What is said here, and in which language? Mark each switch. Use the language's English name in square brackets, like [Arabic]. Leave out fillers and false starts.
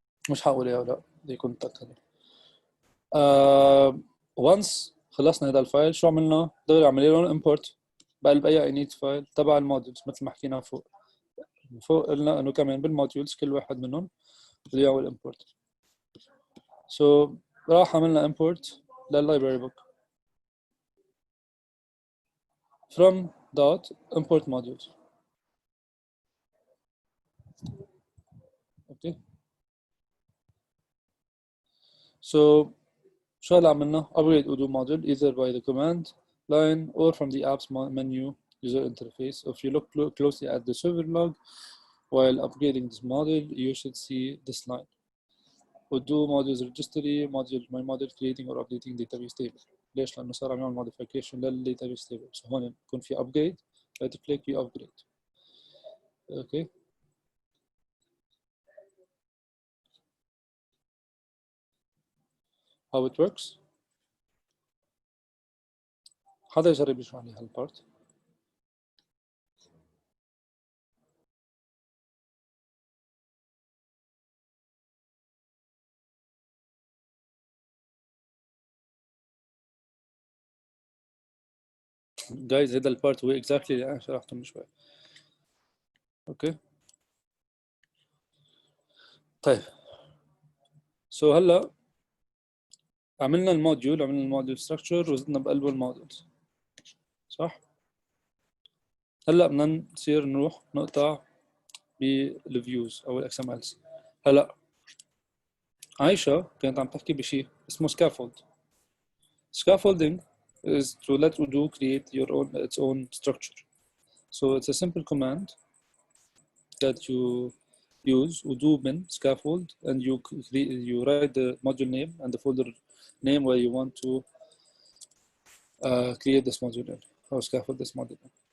[Arabic] مش هقول ايه ولا دي كنت هذا. once خلصنا هذا الفايل شو عملنا؟ دغري عملنا لهم import بقلب اي init فايل تبع الموديولز مثل ما حكينا فوق. قلنا انه كمان بالموديولز كل واحد منهم بده يعمل import. [English] so [Arabic] راح عملنا [English] import للlibrary book from dot import modules. [Arabic] اوكي. [English] so [Arabic] شو هلا عملنا؟ [English] upgrade udo module either by the command line or from the app's menu user interface. If you look closely at the server log while upgrading this module, you should see this line. udo modules registry module my module creating or updating database table. [Arabic] ليش؟ لأنه صار عم يعمل modification للdatabase table. [English] So [Arabic] هون يكون في [English] upgrade right click you upgrade. Okay. how it works. [Arabic] حدا يجرب يشرح لي هالبارت. guys هذا البارت هو exactly اللي أنا شرحته من شوي. اوكي. طيب so هلا عملنا الموديول structure وزدنا بقلبه الموديلز صح؟ هلا بدنا نصير نروح نقطع بالفيوز او الاكس ام الز. هلا عايشة كانت عم تحكي بشيء اسمه scaffold. [English] Scaffolding is to let Udo create its own structure. So it's a simple command that you use udo bin scaffold and you write the module name and the folder name where you want to create this module in or scaffold this module in.